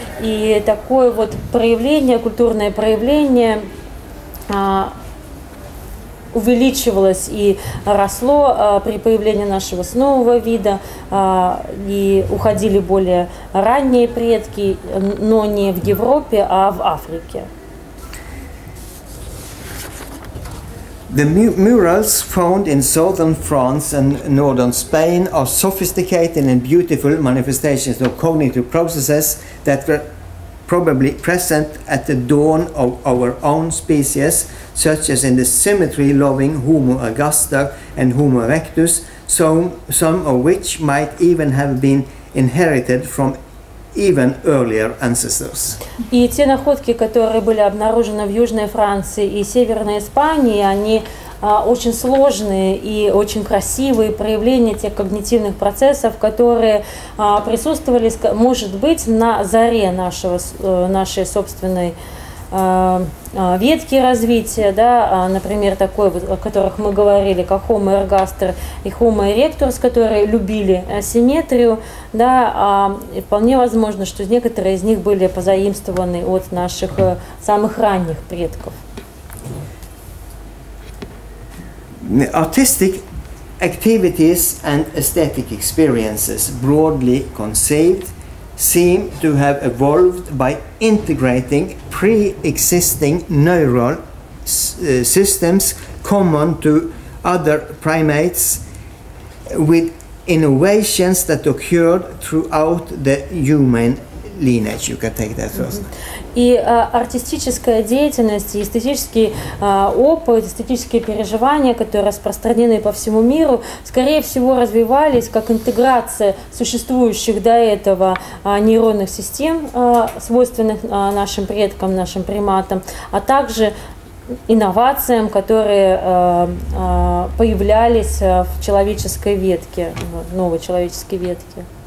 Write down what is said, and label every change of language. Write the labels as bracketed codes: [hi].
[ru] И такое вот проявление, культурное проявление увеличивалось и росло при появлении нашего нового вида, и уходили более ранние предки, но не в Европе, а в Африке. [en] The murals found in southern France and northern Spain are sophisticated and beautiful manifestations of cognitive processes that were probably present at the dawn of our own species, such as in the symmetry-loving Homo ergaster and Homo erectus, some of which might even have been inherited from even earlier ancestors. [ru] И те находки, которые были обнаружены в Южной Франции и Северной Испании, они очень сложные и очень красивые проявления тех когнитивных процессов, которые присутствовали, может быть, на заре нашей собственной ветки развития, да, например, такой, о которых мы говорили, как Homo ergaster и Homo erectus, которые любили асимметрию, да, и вполне возможно, что некоторые из них были позаимствованы от наших самых ранних предков. [en] Artistic activities and aesthetic experiences, broadly conceived, seem to have evolved by integrating pre-existing neural systems common to other primates with innovations that occurred throughout the human lineage. You can take that first. [ru] И артистическая деятельность, и эстетический опыт, эстетические переживания, которые распространены по всему миру, скорее всего развивались как интеграция существующих до этого нейронных систем, свойственных нашим предкам, нашим приматам, а также инновациям, которые появлялись в человеческой ветке, в новой человеческой ветке.